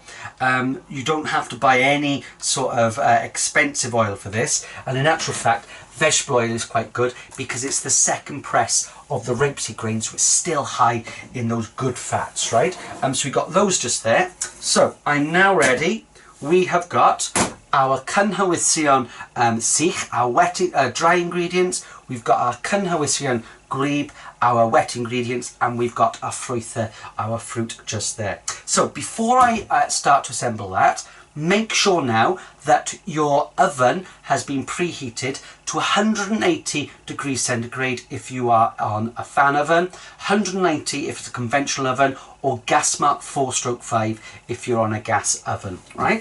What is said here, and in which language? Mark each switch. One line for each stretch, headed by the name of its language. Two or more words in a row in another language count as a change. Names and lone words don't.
English: You don't have to buy any sort of expensive oil for this, and in actual fact vegetable oil is quite good because it's the second press of the rapeseed grain, so it's still high in those good fats, right? So we got those just there. So I'm now ready. We have got our
Welsh: cynhwysion sych,
English: our wet dry ingredients. We've got our
Welsh: cynhwysion gwlyb,
English: our wet ingredients, and we've got our ffrwythau, our fruit just there. So before I start to assemble that, make sure now that your oven has been preheated to 180 degrees centigrade if you are on a fan oven, 190 if it's a conventional oven, or gas mark 4/5 if you're on a gas oven, right?